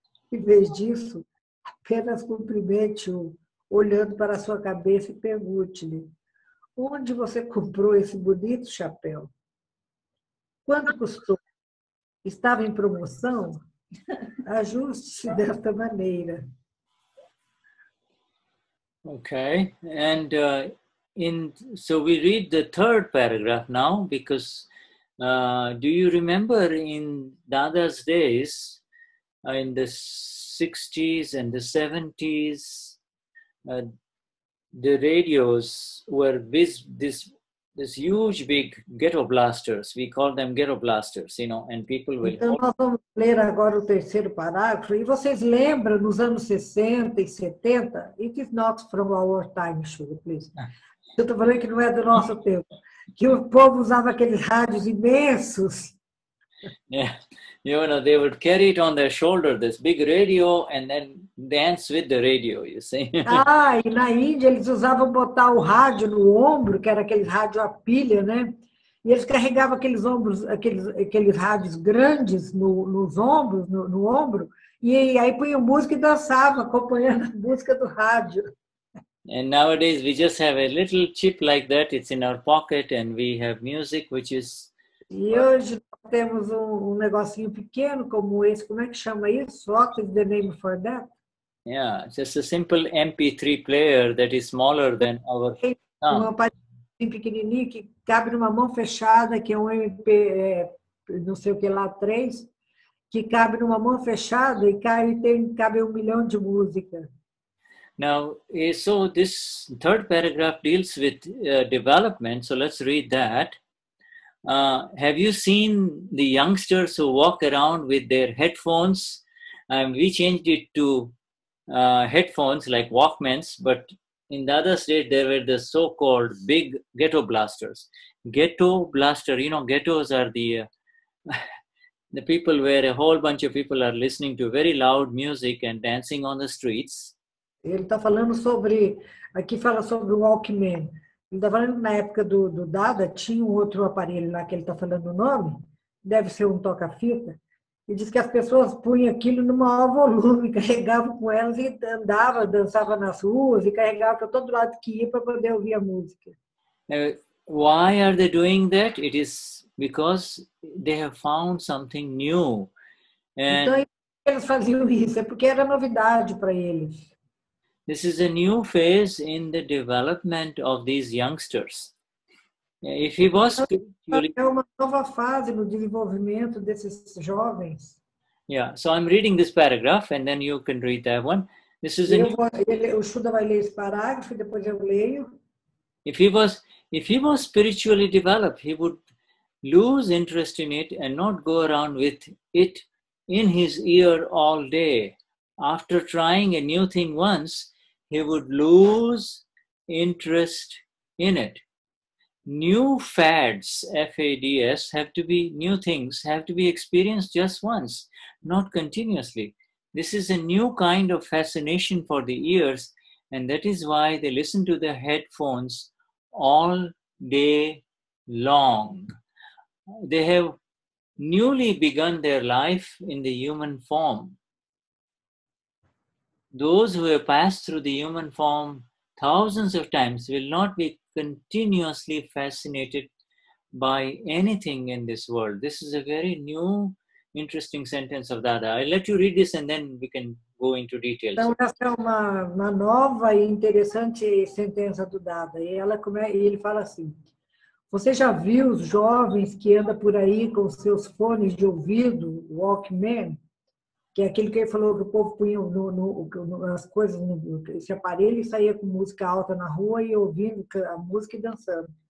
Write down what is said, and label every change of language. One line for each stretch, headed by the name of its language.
Portuguese: Em vez disso, apenas cumprimente-o, olhando para a sua cabeça e pergunte-lhe: onde você comprou esse bonito chapéu? Quanto custou? Estava em promoção? Ajuste-se desta maneira.
English: Okay, and so we read the third paragraph now, because do you remember in Dada's days, in the 60s and the 70s, the radios were this huge big ghetto blasters. We call them ghetto blasters, you know, and people will...
Portuguese: Então, nós vamos ler agora o terceiro parágrafo. E vocês lembram, nos anos 60 e 70,
English: it is not from our time, Shuddha, please.
Portuguese: Eu estou falando que não é do nosso tempo. Que o povo usava aqueles rádios imensos.
English: Yeah, you know, they would carry it on their shoulder, this big radio, and then dance with the radio, you see.
Portuguese: E na Índia eles usavam botar o rádio no ombro, que era aquele rádio a pilha, né? E eles carregavam aqueles rádios grandes nos ombros, no ombro, e aí punham música e dançavam, acompanhando a música do rádio.
English: And nowadays we just have a little chip like that, it's in our pocket, and we have music which is...
Portuguese: E hoje temos negocinho pequeno como esse, como é que chama isso?
English: What is the name for that? Yeah, just a simple MP3 player that is smaller than our thumb.
Portuguese: Aparelho pequenininho que cabe numa mão fechada, que é um MP, não sei o que lá, 3, que cabe numa mão fechada e cabe 1 milhão de música.
English: Now, so this third paragraph deals with development, so let's read that. Have you seen the youngsters who walk around with their headphones? We changed it to headphones like Walkmans, but in the other state there were the so-called big ghetto blasters. Ghetto blaster, you know, ghettos are the people where a whole bunch of people are listening to very loud music and dancing on the streets.
Portuguese: Ele está falando sobre, aqui fala sobre o Walkman. Ele está falando que na época do Dada tinha um outro aparelho lá que ele está falando o nome, deve ser um toca-fita, e diz que as pessoas punham aquilo no maior volume, carregavam com elas e dançavam nas ruas e carregavam para todo lado que ia para poder ouvir a música.
English: Why are they doing that? It is because they have found something new.
Portuguese: Então eles faziam isso, é porque era novidade para eles.
English: This is a new phase in the development of these youngsters. If he was spiritually...
Portuguese: É uma nova fase no desenvolvimento desses jovens.
English: Yeah, so I'm reading this paragraph and then you can read that one. This is
Portuguese: o Shuddha vai ler esse parágrafo e depois eu leio.
English: If he was spiritually developed, he would lose interest in it and not go around with it in his ear all day. After trying a new thing once, he would lose interest in it. New fads, F-A-D-S, new things have to be experienced just once, not continuously. This is a new kind of fascination for the ears, and that is why they listen to the headphones all day long. They have newly begun their life in the human form. Those who have passed through the human form thousands of times will not be continuously fascinated by anything in this world. This is a very new, interesting sentence of Dada. I'll let you read this and then we can go into details.
Portuguese: Então, essa é uma nova e interessante sentença do Dada. E ele fala assim: você já viu os jovens que andam por aí com seus fones de ouvido, Walkman? Que é aquele que ele falou que o povo punha as coisas nesse aparelho e saía com música alta na rua e ouvindo a música e dançando.